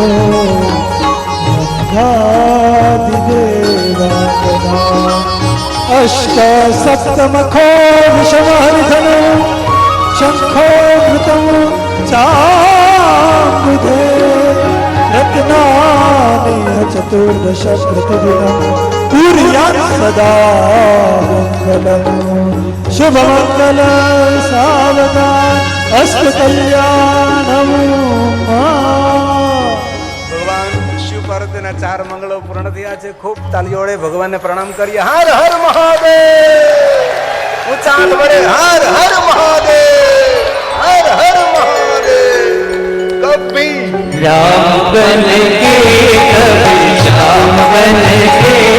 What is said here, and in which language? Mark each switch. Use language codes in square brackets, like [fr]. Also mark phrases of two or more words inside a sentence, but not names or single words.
[sa] गङ्गादिदेवाङ्गना अष्ट सप्तमखो विषमहरिधनु शङ्खो घृतं चाम्बुधे रत्नानि चतुर्दश प्रतिदिनं कुर्यात् सदा मङ्गलम् शुभमङ्गल सावधान अस्तु कल्याणम् [gu] ભગવાન શિવ પાર્વતીના 4 મંગળો પૂર્ણ થયા છે. ખૂબ તાલીઓ વડે ભગવાનને પ્રણામ કરીએ. હર હર મહાદેવ. ઊંચા હાથ વડે હર હર મહાદેવ, હર હર મહાદેવ. [hi] કભી राम बन के कभी श्याम बन के